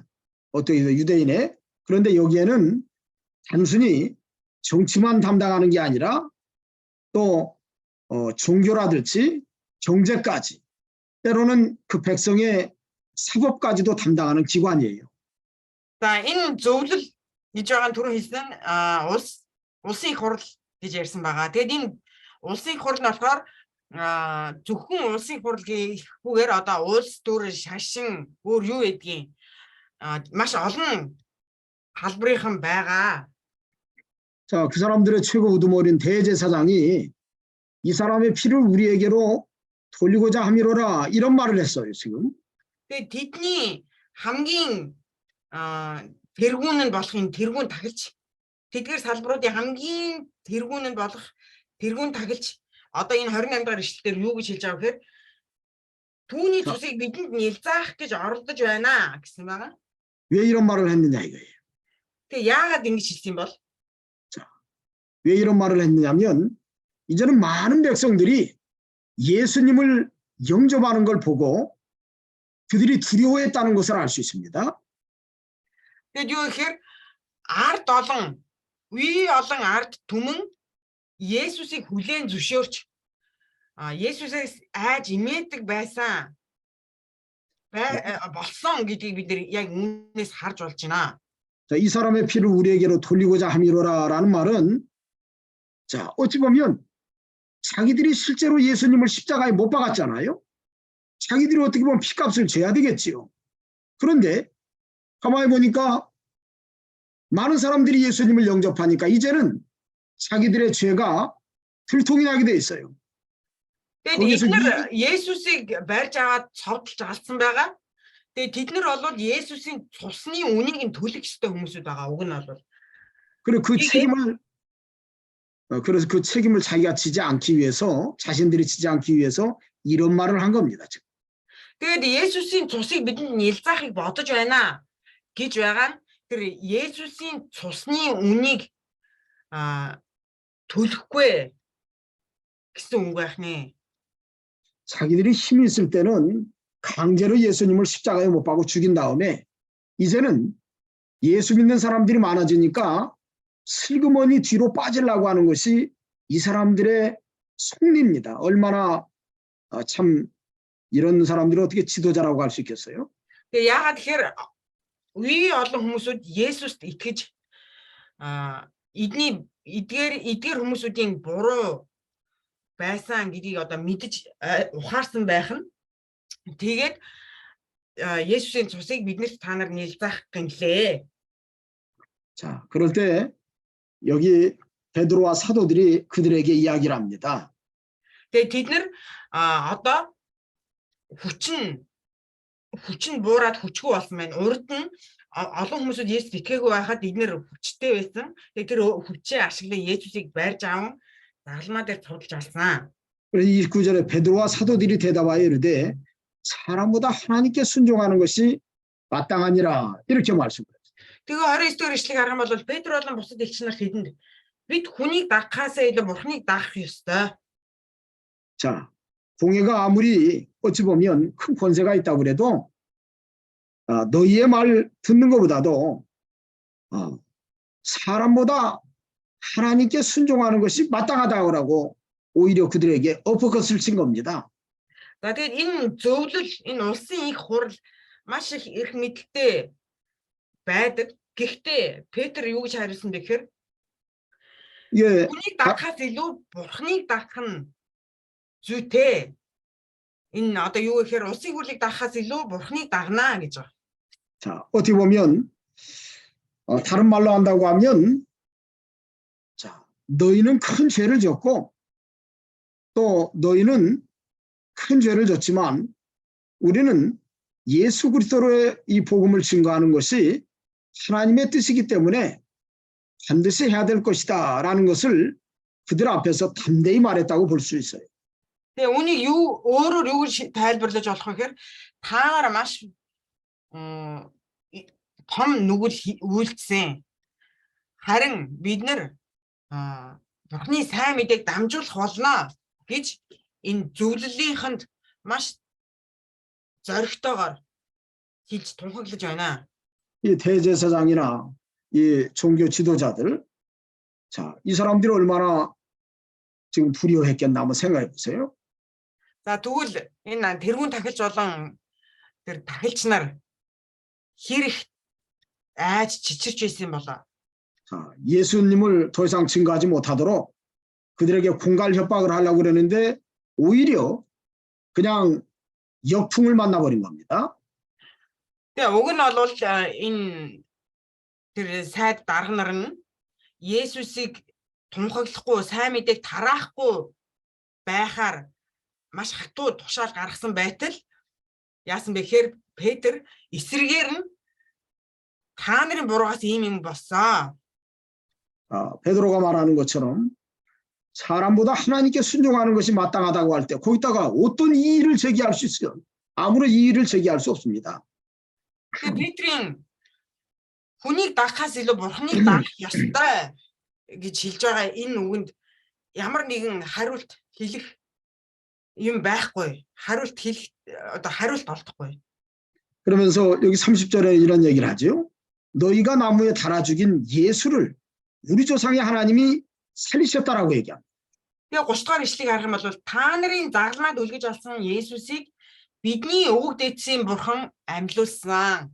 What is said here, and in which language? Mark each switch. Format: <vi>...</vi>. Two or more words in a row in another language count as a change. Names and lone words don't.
<ko>어떻게 유대인의. 그런데 여기에는 단순히 정치만 담당하는 게 아니라 또 종교라든지 경제까지, 때로는 그 백성의 사법까지도 담당하는 기관이에요.</ko> <mn>За энэ зөвлөл гэж байгаа нь түрүү хэлсэн улсын их хурл гэж ярьсан байгаа. Тэгэд энэ улсын их хурл нь болохоор зөвхөн улсын их хурл гэхгүйгээр одоо улс төр шашин өөр юу гэдгийг маш олон халбарынхан байгаа.</mn> <ko>자, 그 사람들의 최고 우두머리인 대제사장이 이 사람의 피를 우리에게로 돌리고자 함이로라 이런 말을 했어요, 지금.</ko> <mn>Тэгээд тэдний хамгийн тэргүүн нь болохын тэргүүн тахилч тэдгээр салбаруудын хамгийн тэргүүн нь болох тэргүүн тахилч одоо энэ 28 дахь ишлэлээр юу гэж хэлж байгаа гэхээр түүний цусыг бидэнд нэлзаах гэж оролдож байна гэсэн байгаа.</mn> <ko>왜 이런 말을 했느냐 이거예요.</ko> <mn>Тэгээ яагаад ингэж хэлсэн бол?</mn> <ko>왜 이런 말을 했느냐면 이제는 많은 백성들이 예수님을 영접하는 걸 보고 그들이 두려워했다는 것을 알 수 있습니다.</ko> <mn>Тэгээд юу гэхээр ард олон ард түмэн Есүсийг хүлээн зөвшөөрч Есүсээс айж имээдэг байсан болсон гэдгийг бид яг үүнээс харж болж байна.</mn> <ko>자, 이 사람의 피를 우리에게로 돌리고자 함이로라라는 말은 자, 어찌 보면 자기들이 실제로 예수님을 십자가에 못 박았잖아요. 자기들이 어떻게 보면 피값을 져야 되겠지요. 그런데 가만히 보니까 많은 사람들이 예수님을 영접하니까 이제는 자기들의 죄가 들통이 나게 돼 있어요.</ko> <mn>Тэгээд эдгээр Есүсийг барьж аваад цовдлж алдсан байгаа. Тэгээд тэд нар бол Есүсийн цусны үнийг нь төлөх ёстой хүмүүсүүд байгаа. Уг нь бол.</mn> <ko>그리고 그래서 그 책임을 자기가 지지 않기 위해서, 자신들이 지지 않기 위해서 이런 말을 한 겁니다. 지금.</ko> <mn>Тэгээд Есүсийн цусыг бидэнд нэлзаахыг бодож байна гэж байгаа нь тэр Есүсийн цусны үнийг төлөхгүй гэсэн үг байх нэ.</mn> <ko>자기들이 힘이 있을 때는 강제로 예수님을 십자가에 못 박고 죽인 다음에 이제는 예수 믿는 사람들이 많아지니까 슬그머니 뒤로 빠지려고 하는 것이 이 사람들의 속리입니다. 얼마나 참 이런 사람들이 어떻게 지도자라고 할 수 있겠어요?</ko> <mn>Тэгээ яагаад тэгэхээр үе олон хүмүүсүүд Есүст итгэж эдгээр хүмүүсүүдийн буруу байсан гэдгийг одоо мэдж ухаарсан байх нь тэгээд Есүсийн цусыг биднэрт та нар нэлзаах гинлээ.</mn> <ko>자, 그럴 때 여기 베드로와 사도들이 그들에게 이야기를 합니다.</ko> <mn>Тэгээд тэд нар одоо хүчин буураад хүчгүй болсон байна. Урд нь олон хүмүүсүүд Есүс итгээгүй байхад эдгээр хүчтэй байсан. Тэгээд тэр хүчээ ашиглан Есүсийг барьж аван загалмаа дээр цуглаж алсан.</mn> <ko>그래서 29절에 베드로와 사도들이 대답하여 이르되 사람보다 하나님께 순종하는 것이 마땅하니라 이렇게 말씀합니다.</ko> <mn>Тэгээ 29-р ишлэгийг харах юм бол Петр болон бусад элч нар хэдэнд бид хүнийг дагахаасаа илүү бурхныг дагах ёстой.</mn> <ko>자, 공회가 아무리 어찌 보면 큰 권세가 있다고 그래도 너희의 말 듣는 것보다도 사람보다 하나님께 순종하는 것이 마땅하다고 오히려 그들에게 어퍼컷을 친 겁니다.</ko> <mn>За тэгээд энэ зөвлөл энэ улсын их хурл маш их мэдлэгтэй байдаг. Гэхдээ Петр юу гэж хариулсан бэ гэхээр хүнийг дагахаас илүү бурхныг дагах нь зүйтэй. Энэ одоо юу гэхээр улсын хурлыг дагахаас илүү бурхныг дагнаа гэж байна.</mn> <ko>자, 어떻게 보면 다른 말로 한다고 하면 자, 너희는 큰 죄를 졌고 또 너희는 큰 죄를 졌지만 우리는 예수 그리스도로의 이 복음을 증거하는 것이 하나님의 뜻이기 때문에 반드시 해야 될 것이다 라는 것을 그들 앞에서 담대히 말했다고 볼 수 있어요.</ko> <mn>Тэгээ үүнийг өөрөөр юу гэж тайлбарлаж болох вэ гэхээр та нар маш том нүгэл үйлдсэн. Харин бид нар Бурхны сайн мэдээг дамжуулах болно гэж энэ зөвлөлийнхэнд маш зоригтойгоор хэлж тунхаглаж байна.</mn> <ko>이 대제사장이나 이 종교 지도자들, 자, 이 사람들이 얼마나 지금 두려워했겠나 한번 생각해 보세요.</ko> <mn>За тэгвэл энэ тэрүүн тахилч болон тэр тахилч нар хэрэг айж чичирч байсан болоо.</mn> <ko>자, 예수님을 더 이상 증거하지 못하도록 그들에게 공갈 협박을 하려고 그러는데 오히려 그냥 역풍을 만나버린 겁니다.</ko> <mn>Тэгээ уг нь бол энэ тэр сайд дарга нар нь Есүсийг тунхаглахгүй, сайн мэдээг тараахгүй байхаар маш хатуу тушаал гаргасан байтал яасан бэ гэхээр Петр эсрэгээр нь та нарын буруугаас ийм юм болсон.</mn> <ko>베드로가 말하는 것처럼 사람보다 하나님께 순종하는 것이 마땅하다고 할 때 거기다가 어떤 이의를 제기할 수 있어요? 아무런 이의를 제기할 수 없습니다.</ko> <mn>Тэгээ Петрийн хүнийг дагахаас илүү бурхныг дагах ёстой гэж хэлж байгаа энэ үгэнд ямар нэгэн хариулт хэлэх юм байхгүй. хариулт олдохгүй.</mn> <ko>그러면서 여기 30절에 이런 얘기를 하죠. 너희가 나무에 달아 죽인 예수를 우리 조상의 하나님이 살리셨다라고 얘기합니다.</ko> <mn>Тэгээ 30 дугаар ишлэгийг харах юм бол та нарын загламад үлгэж олсон Есүсийг бидний өвөг дээдсийн бурхан амьлуулсан.</mn>